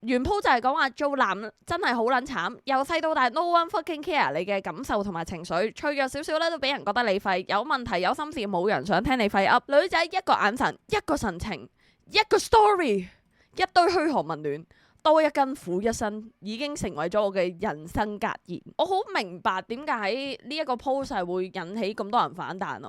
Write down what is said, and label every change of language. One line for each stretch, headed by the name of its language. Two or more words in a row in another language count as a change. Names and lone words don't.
Cantonese: 原鋪就係講話做男真係好撚慘，由細到大
English: no one fucking care
Cantonese: 你嘅感受同埋情緒，脆弱少少咧都俾人覺得你廢，有問題有心事冇人想聽你廢噏。女仔一個眼神，一個神情，一個 story， 一堆噓寒問暖，多一根苦一身，已經成為咗我嘅人生格言。我好明白點解呢一個 post 係會引起咁多人反彈咯。